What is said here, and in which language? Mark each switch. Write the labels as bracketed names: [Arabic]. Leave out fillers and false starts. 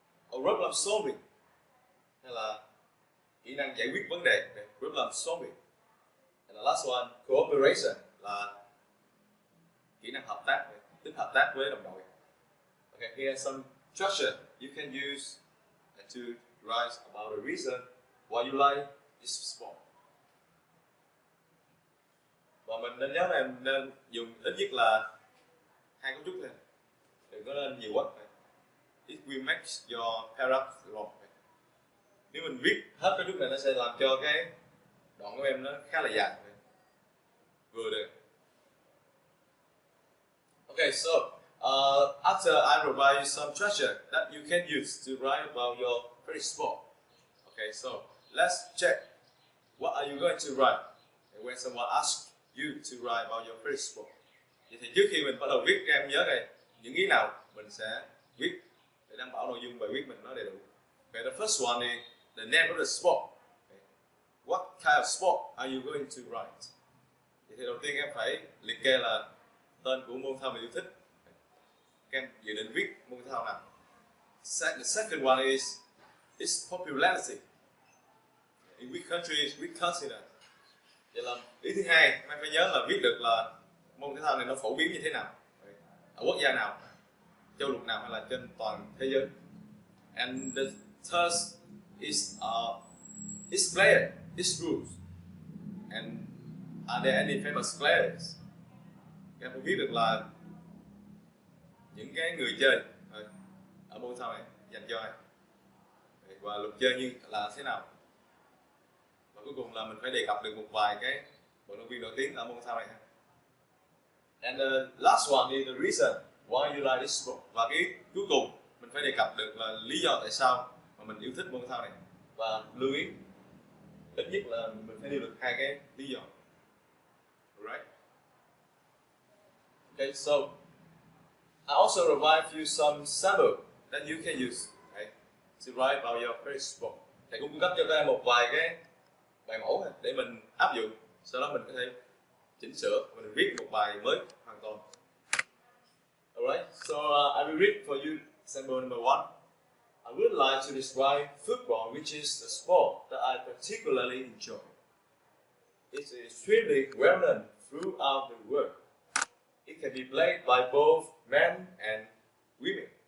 [English] Or problem solving, [Vietnamese] hay là kỹ năng giải quyết vấn đề, problem solving. [English] And the last one, cooperation, [Vietnamese] là kỹ năng hợp tác, tính hợp tác với đồng đội. [English] Okay, here are some structure you can use to write about the reason why you like this sport. [Vietnamese] Và mình nên nhớ là em nên dùng ít nhất là 2 cấu trúc thôi, đừng có nên nhiều quá. [English] It will make your paragraph long. [Vietnamese] Nếu mình viết hết cấu trúc này nó sẽ làm cho cái đoạn của em nó khá là dài. Vừa được. [English] Okay, so after I provide you some structure that you can use to write about your very sport. Okay, so let's check. What are you going to write when someone asks you to write about your very sport? [Vietnamese] Vậy thì trước khi mình bắt đầu viết, các em nhớ đây những ý nào mình sẽ viết để đảm bảo nội dung bài viết mình nó đầy đủ. [English] Okay, the first one is the name of the sport. Okay. What kind of sport are you going to write? [Vietnamese] Vậy thì đầu tiên em phải liệt kê là tên của môn thể thao mình yêu thích. Các em dự định viết môn thể thao nào? [English] The second one is its popularity. In which countries, which continent? [Vietnamese] Vậy là ý thứ hai, em phải nhớ là viết được là môn thể thao này nó phổ biến như thế nào, ở quốc gia nào, châu lục nào hay là trên toàn thế giới. [English] And the third is its player, its rules, and are there any famous players? [Vietnamese] Các em phải viết được là những cái người chơi ở môn thể thao này dành cho ai và luật chơi như là thế nào. Và cuối cùng là mình phải đề cập được một vài cái vận động viên nổi tiếng ở môn thể thao này. [English] And the last one is the reason why you like this sport. [Vietnamese] Và cái cuối cùng mình phải đề cập được là lý do tại sao mà mình yêu thích môn thể thao này. Và lưu ý ít nhất là mình phải nêu được 2 cái lý do. [English] Alright. Okay, so I also provide you some sample that you can use to write about your favorite sport. [Vietnamese] Thầy cũng cung cấp cho các em một vài cái bài mẫu để mình áp dụng, sau đó mình có thể chỉnh sửa và mình viết một bài mới hoàn toàn. [English] Alright, so I will read for you sample number 1. I would like to describe football, which is the sport that I particularly enjoy. It's extremely well known throughout the world. It can be played by both men and women.